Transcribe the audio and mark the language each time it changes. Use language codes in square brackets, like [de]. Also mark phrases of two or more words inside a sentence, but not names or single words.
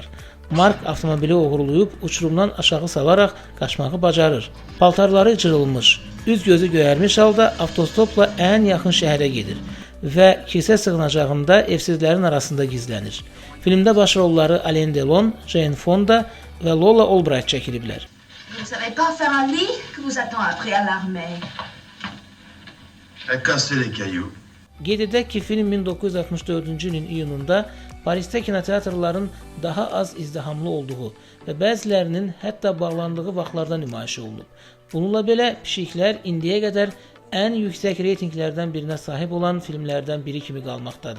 [az] Mark avtomobili oğurlayıb uçurumdan aşağı salaraq qaçmağı bacarır. Paltarları cırılmış, üz-gözü göyərmiş halda avtostopla ən yaxın şəhərə gedir və kilsə sığınacağında evsizlərin arasında gizlənir. Filmdə baş rolları Alain Delon, Jane Fonda və Lola Albright çəkiliblər. [fr] Vous ne savez pas faire un lit que vous attend après à l'armée. Casser les cailloux. [az] Qeyd edək ki, film 1964-cü ilin iyununda Parisdə kinoteatrların daha az izdihamlı olduğu və bəzilərinin hətta bağlandığı vaxtlarda nümayiş olunub. Bununla belə Pişiklər indiyə qədər ən yüksək reytinglərdən birinə sahib olan filmlərdən biri kimi qalmaqdadır.